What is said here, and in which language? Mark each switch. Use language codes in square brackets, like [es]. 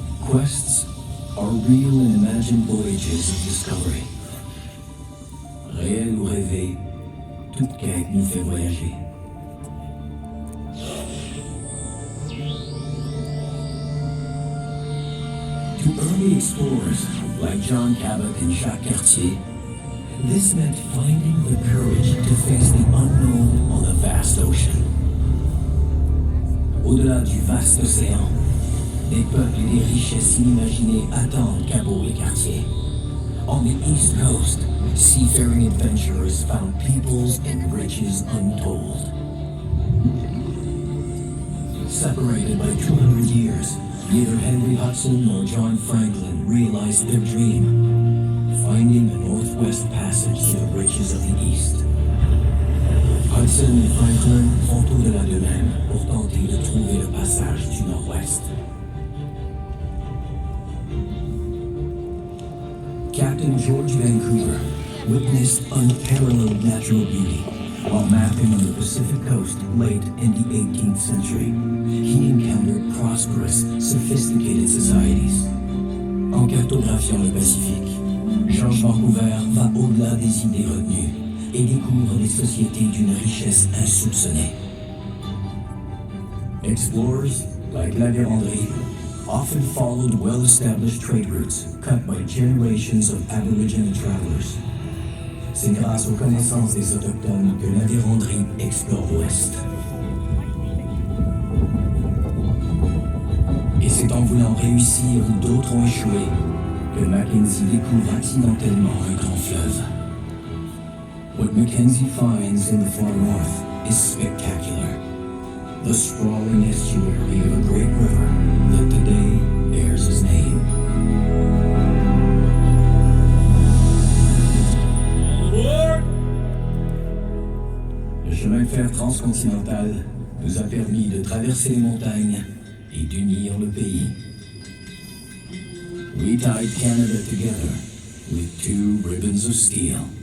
[en] Quests are real and imagined voyages of discovery. [fr] Réel ou rêvé, toute quête nous fait voyager. [en] To early explorers like John Cabot and Jacques Cartier, this meant finding the courage to face the unknown on a vast ocean. [fr] Au-delà du vaste océan, des peuples et des richesses inimaginées attendent Cabot et Cartier. [en] On the East Coast, seafaring adventurers found peoples and riches untold. Separated by 200 years, neither Henry Hudson nor John Franklin realized their dream, finding a northwest passage to the riches of the east. [fr] Hudson et Franklin font au-delà d'eux-mêmes pour tenter de trouver le passage du nord-ouest. [en] Captain George Vancouver witnessed unparalleled natural beauty while mapping on the Pacific coast late in the 18th century. He encountered prosperous, sophisticated societies. [fr] En cartographiant le Pacifique, George Vancouver va au-delà des idées retenues et découvre des sociétés d'une richesse insoupçonnée. [en] Explorers, like La Vérendrye, often followed well-established trade routes cut by generations of Aboriginal travelers. [fr] C'est grâce aux connaissances des Autochtones que La Vérendrye explore l'Ouest. Et c'est en voulant réussir où d'autres ont échoué que Mackenzie découvre accidentellement un grand fleuve. [en] What Mackenzie finds in the far north is spectacular. The sprawling estuary of a great river that today bears his name. [fr] Le chemin de fer transcontinental nous a permis de traverser les montagnes et d'unir le pays. [en] We tied Canada together with two ribbons of steel.